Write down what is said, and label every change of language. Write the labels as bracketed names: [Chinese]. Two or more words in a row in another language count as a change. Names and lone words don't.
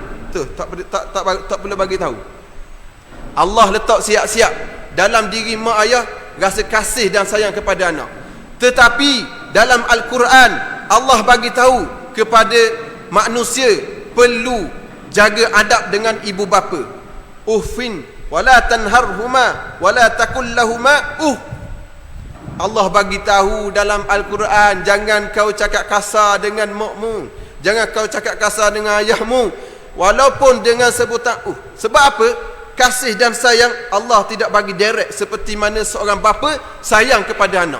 [Malay] Tak perlu bagi tahu. Allah letak siap-siap dalam diri mak ayah rasa kasih dan sayang kepada anak. Tetapi dalam Al-Quran, Allah bagi tahu kepada manusia perlu jaga adab dengan ibu bapa. [Arabic] أف ولا تنهرهما ولا تقل لهما [Malay] Allah bagi tahu dalam Al-Quran, jangan kau cakap kasar dengan makmu, jangan kau cakap kasar dengan ayahmu, walaupun dengan sebutan Sebab apa? kasih dan sayang Allah tidak bagi direct seperti mana seorang bapa sayang kepada anak.